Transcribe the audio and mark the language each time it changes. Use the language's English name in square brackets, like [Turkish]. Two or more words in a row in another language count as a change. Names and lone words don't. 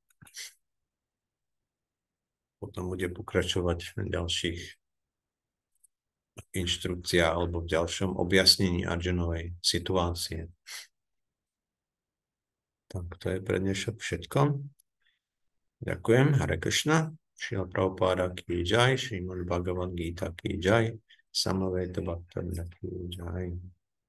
[Slovak] Potom bude pokračovať v ďalších inštrukciách alebo v ďalšom objasnení Arjunovej situácie. Tak to je pre dnešok všetko. Ďakujem, [Hindi] हरे कृष्ण, श्रील प्रभुपाद की जय, श्रीमद् भगवद् गीता की जय, समवेत भक्तिविनोद की जय.